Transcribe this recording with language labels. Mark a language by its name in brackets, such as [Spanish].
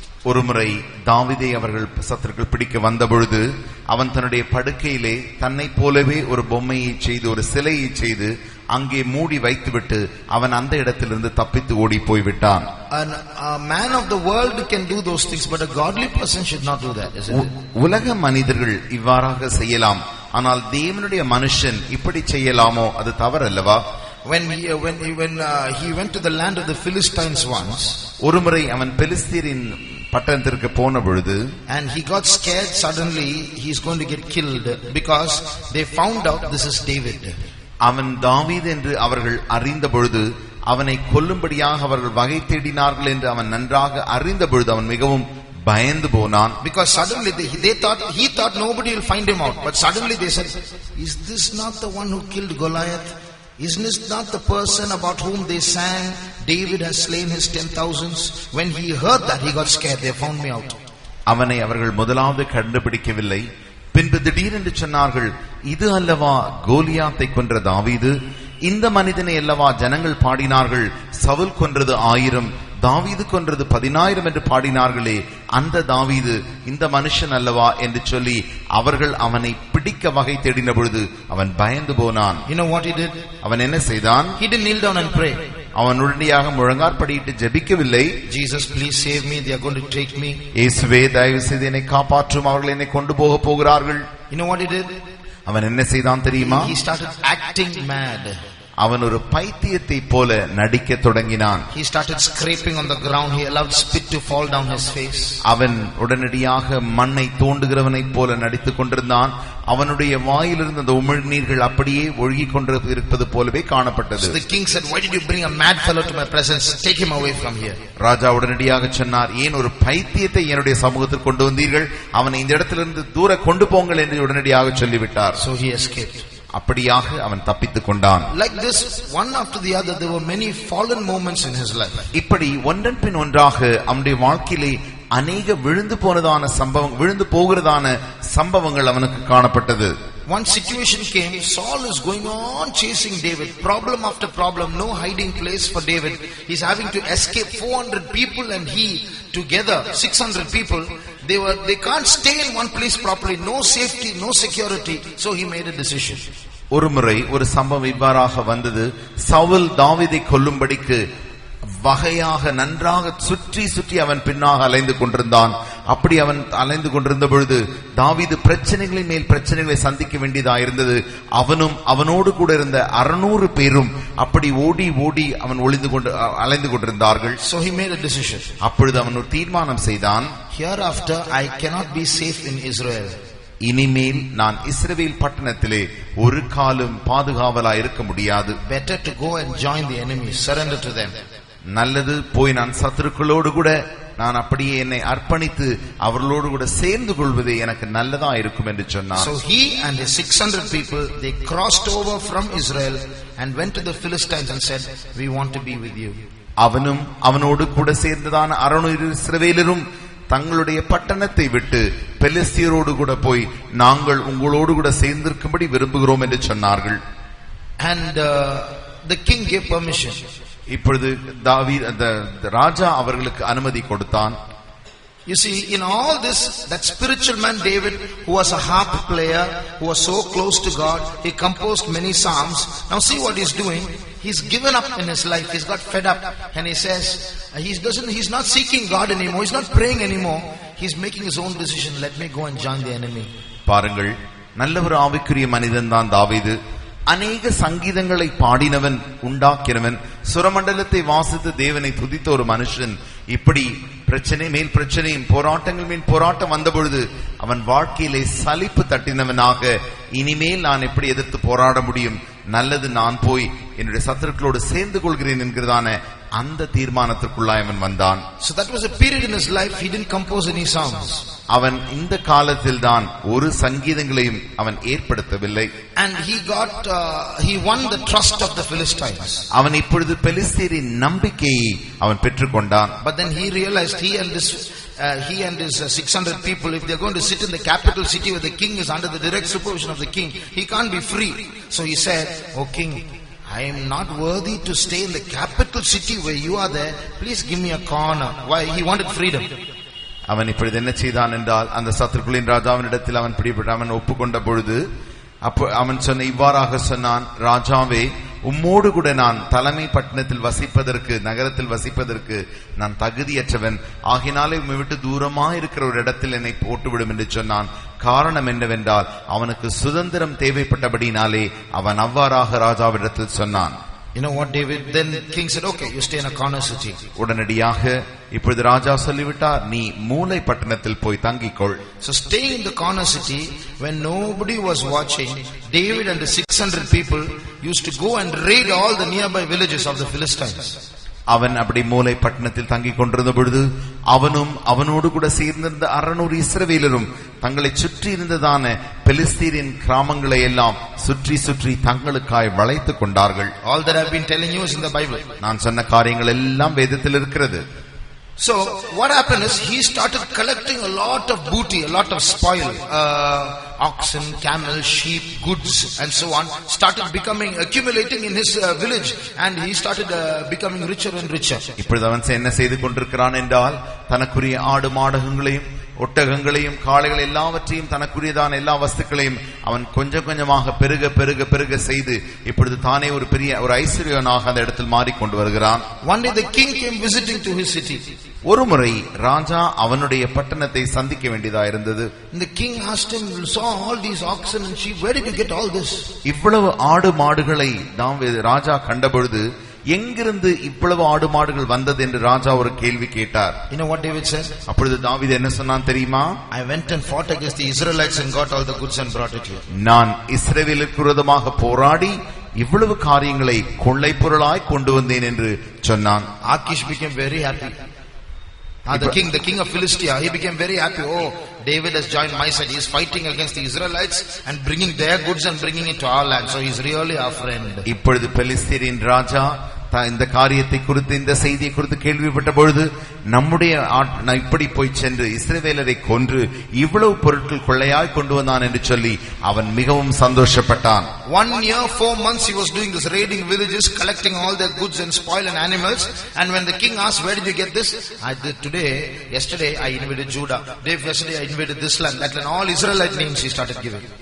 [Tamil] ஒருமுறை தாவீதை அவர்கள் சத்துருக்கள் பிடிக்க வந்த பொழுது அவன் தன்னுடைய படுக்கையிலே தன்னை போலவே ஒரு பொம்மையை செய்து, ஒரு சிலையை செய்து அங்கே மூடி வைத்துவிட்டு அவன் அந்த இடத்திலிருந்து தப்பித்து ஓடி போய்விட்டான். [English] A man of the world can do those things, but a godly person should not do that, isn't it? [Tamil] உலக மனிதர்கள் இவ்வாறாக செய்யலாம், ஆனால் தேவனுடைய மனுஷன் இப்படி செய்யலாமோ? அது தவறல்லவா? [English] When he went to the land of the Philistines once, [Tamil] ஒருமுறை அவன் பெலிஸ்தீரின் பட்டணத்திற்கு போன பொழுது, [English] and he got scared, suddenly he's going to get killed because they found out this is David. [Tamil] அவன் தாவீது என்று அவர்கள் அறிந்த பொழுது அவனை கொல்லும்படியாக அவர்கள் வகை தேடினார்கள் என்று அவன் நன்றாக அறிந்த பொழுது அவன் மிகவும் பயந்து போனான். [English] Because suddenly he thought nobody will find him out, but suddenly they said, "Is this not the one who killed Goliath? Isn't this not the person about whom they sang, David has slain his 10,000s?" When he heard that, he got scared. They found me out. [Tamil] அவனை அவர்கள் முதலாவது கண்டுபிடிக்கவில்லை. பின்பு திடீரென்று சொன்னார்கள், இது அல்லவா கோலியாத்தை கொன்ற தாவீது? இந்த மனிதனை அல்லவா ஜனங்கள் பாடினார்கள், சவுல் கொன்றது 1000, தாவீது கொன்றது 10,000 என்று பாடினார்களே, அந்த தாவீது இந்த மனுஷன் அல்லவா என்று சொல்லி அவர்கள் அவனை பிடிக்க வகை தேடின பொழுது அவன் பயந்து போனான். [English] You know what he did? [Tamil] அவன் என்ன செய்தான்? [English] He didn't kneel down and pray. [Tamil] அவன் உடனடியாக முழங்காற்படியிட்டு ஜெபிக்கவில்லை. [English] Jesus, please save me, they are going to take me. [Tamil] இயேசுவே தயவு செய்து என்னை காப்பாற்றும், அவர்கள் என்னை கொண்டு போக போகிறார்கள். [English] You know what he did? [Tamil] அவன் என்ன செய்தான் தெரியுமா? [English] He started acting mad. [Tamil] அவன் ஒரு பைத்தியத்தை போல நடிக்க தொடங்கினான். [English] He started scraping on the ground. He allowed spit to fall down his face. [Tamil] அவன் உடனடியாக மண்ணை தோண்டுகிறவனைப் போல நடித்துக் கொண்டிருந்தான். அவனுடைய வாயிலிருந்து அந்த உமிழ்நீர்கள் அப்படியே ஒழுகிக் கொண்டிருப்பது போலவே காணப்பட்டது. [English] So the king said, "Why did you bring a mad fellow to my presence? Take him away from here." [Tamil] ராஜா உடனடியாக சொன்னார், ஏன் ஒரு பைத்தியத்தை என்னுடைய சமூகத்தில் கொண்டு வந்தீர்கள்? அவனை இந்த இடத்திலிருந்து தூர கொண்டு போங்கள் என்று உடனடியாக சொல்லிவிட்டார். [English] So he escaped. [Tamil] அப்படியாக அவன் தப்பித்துக் கொண்டான். [English] Like this, one after the other, there were many fallen moments in his life. [Tamil] இப்படி ஒன்றன் பின் ஒன்றாக அவனுடைய வாழ்க்கையிலே அநேக விழுந்து போகிறதான சம்பவங்கள் அவனுக்கு காணப்பட்டது. [English] One situation came, Saul is going on chasing David, problem after problem, no hiding place for David. He's having to escape. 400 people and he together, 600 people, they can't stay in one place properly, no safety, no security. So he made a decision. [Tamil] ஒருமுறை ஒரு சம்பவம் இவ்வாறாக வந்தது. சவுல் தாவீதை கொல்லும்படிக்கு வகையாக நன்றாக சுற்றி சுற்றி அவன் பின்னாக அலைந்து கொண்டிருந்தான். அப்படி அவன் அலைந்து கொண்டிருந்த பொழுது தாவீது பிரச்சனைகளின் மேல் பிரச்சனைகளை சந்திக்க வேண்டியதாயிருந்தது. அவனும் அவனோடு கூட இருந்த 600 பேரும் அப்படி ஓடி ஓடி அவன் அலைந்து கொண்டிருந்தார்கள். [English] So he made a decision. [Tamil] அப்பொழுது அவன் ஒரு தீர்மானம் செய்தான். [English] Hereafter I cannot be safe in Israel. [Tamil] இனிமேல் நான் இஸ்ரவேல் பட்டணத்திலே ஒரு காலும் பாதுகாவலா இருக்க முடியாது. [English] Better to go and join the enemy, surrender to them. [Tamil] நல்லது, போய் நான் சத்துருக்களோடு கூட நான் அப்படியே என்னை அர்ப்பணித்து அவர்களோடு கூட சேர்ந்து கொள்வதே எனக்கு நல்லதா இருக்கும் என்று சொன்னார். [English] So he and his 600 people, they crossed over from Israel and went to the Philistines and said, "We want to be with you." [Tamil] அவனும் அவனோடு கூட சேர்ந்ததான 600 இஸ்ரவேலரும் தங்களுடைய பட்டணத்தை விட்டு பெலிஸ்தியரோடு கூட போய் நாங்கள் உங்களோடு கூட சேர்ந்திருக்கும்படி விரும்புகிறோம் என்று சொன்னார்கள். [English] And the king gave permission. [Tamil] இப்பொழுது அந்த ராஜா அவர்களுக்கு அனுமதி கொடுத்தான். [English] You see, in all this, that spiritual man David, who was a harp player, who was so close to God, he composed many psalms. Now see what he's doing. He's given up in his life. He's got fed up, and he says he's not seeking God anymore. He's not praying anymore. He's making his own decision. Let me go and join the enemy. [Tamil] பாருங்கள், நல்ல ஒரு ஆவிக்குரிய மனிதன் தான் தாவீது. அநேக சங்கீதங்களை பாடினவன், உண்டாக்கினவன், சுரமண்டலத்தை வாசித்து தேவனை துதித்த ஒரு மனுஷன். இப்படி பிரச்சனை மேல் பிரச்சனையும் போராட்டங்கள் மேல் போராட்டம் வந்த பொழுது அவன் வாழ்க்கையிலே சலிப்பு தட்டினவனாக, இனிமேல் நான் எப்படி எதிர்த்து போராட முடியும், நல்லது நான் போய் என்னுடைய சத்துருக்களோடு சேர்ந்து கொள்கிறேன் என்கிறதான அந்த தீர்மானத்திற்குள்ளாய் அவன் வந்தான். [English] So that was a period in his life he didn't compose any songs. [Tamil] அவன் இந்த காலத்தில் தான் ஒரு சங்கீதங்களையும் அவன் ஏற்படுத்தவில்லை. [English] And he won the trust of the Philistines. [Tamil] அவன் இப்பொழுது பெலிஸ்தியரின் நம்பிக்கையை அவன் பெற்றுக்கொண்டான். [English] But then he realized he and his 600 people, if they're going to sit in the capital city where the king is under the direct supervision of the king, he can't be free. So he said, "Oh king, I am not worthy to stay in the capital city where you are there. Please give me a corner." Why? He wanted freedom. [Tamil] அவன் இப்பொழுது என்ன செய்தான் என்றால், அந்த சத்துருக்களின் ராஜாவினிடத்தில் அவன் பிடிபட்டு அவன் ஒப்புக்கொண்ட பொழுது அப்போ அவன் இவ்வாறாக சொன்னான், "ராஜாவே, உம்மோடு கூட நான் தலைமை பட்டணத்தில் வசிப்பதற்கு, நகரத்தில் வசிப்பதற்கு நான் தகுதியற்றவன். ஆகினாலே உம்மை விட்டு தூரமா இருக்கிற ஒரு இடத்தில் என்னை போட்டுவிடும் என்று சொன்னான். காரணம் என்னவென்றால் அவனுக்கு சுதந்திரம் தேவைப்பட்டபடினாலே அவன் அவ்வாறாக ராஜாவிடத்தில் சொன்னான். [English] You know what then king said, "Okay, you stay in a corner city." [Tamil] உடனடியாக இப்பொழுது ராஜா சொல்லிவிட்டார், நீ மூலை பட்டணத்தில் போய் தங்கிக்கொள். [English] So staying in the corner city, when nobody was watching, David and the 600 people used to go and raid all the nearby villages of the Philistines. [Tamil] அவன் அப்படி மூலை பட்டணத்தில் தங்கிக் கொண்டிருந்த பொழுது அவனும் அவனோடு கூட சேர்ந்திருந்த 600 இஸ்ரவேலரும் தங்களை சுற்றி இருந்ததான பெலிஸ்தீரின் கிராமங்களை எல்லாம் சுற்றி சுற்றி தங்களுக்காய் வளைத்துக் கொண்டார்கள். [English] All that I've been telling you is in the Bible. [Tamil] நான் சொன்ன காரியங்கள் எல்லாம் வேதத்தில் இருக்கிறது. [English] So what happened is he started collecting a lot of booty, a lot of spoil, oxen, camels, sheep, goods and so on, started accumulating in his village, and he started becoming richer and richer. [Tamil] இப்பொழுது அவன் என்ன செய்து கொண்டிருக்கிறான் என்றால், தனக்குரிய ஆடு மாடுகளையும் ஒட்டகங்களையும் காளைகள் எல்லாவற்றையும் தனக்குரியதான எல்லா வஸ்துக்களையும் அவன் கொஞ்சம் கொஞ்சமாக பெருக பெருக பெருக செய்து இப்பொழுது தானே ஒரு ஐஸ்வர்யனாக அந்த இடத்தில் மாறிக்கொண்டு வருகிறான். [English] One day the king came visiting to his city. [Tamil] ஒருமுறை ராஜா அவனுடைய பட்டணத்தை சந்திக்க வேண்டியதா இருந்தது. [English] The king asked him, saw all these oxen and sheep, where did you get all this? [Tamil] இவ்வளவு ஆடு மாடுகளை ராஜா கண்டபொழுது எங்கிருந்து இவ்வளவு ஆடு மாடுகள் வந்தது என்று ராஜா ஒரு கேள்வி கேட்டார். [English] You know what David said? [Tamil] அப்பொழுது தாவீது என்ன சொன்னான் தெரியுமா? [English] I went and fought against the Israelites and got all the goods and brought it here. [Tamil] நான் இஸ்ரவேலுக்கு விரோதமாக போராடி இவ்வளவு காரியங்களை கொள்ளை பொருளாய் கொண்டு வந்தேன் என்று சொன்னான். [English] Achish became very happy. The king of Philistia, he became very happy. Oh, David has joined my side. He is fighting against the Israelites and bringing their goods and bringing it to our land. So he is really our friend. [Tamil] இப்பொழுது பெலிஸ்தரின் ராஜா இந்த காரியத்தை குறித்து இந்த செய்தியை குறித்து கேள்விப்பட்ட பொழுது நம்முடைய இப்படி போய் சென்று இஸ்ரவேலரை கொன்று இவ்வளவு பொருட்கள் கொள்ளையாய் கொண்டு வந்தான் என்று சொல்லி அவன் மிகவும் சந்தோஷப்பட்டான். [English] 1 year 4 months he was doing this, raiding villages, collecting all their goods and spoil and animals. And when the king asked, where did you get this? I did yesterday I invaded Judah. Yesterday I invaded this land, that land. All Israelite names he started giving.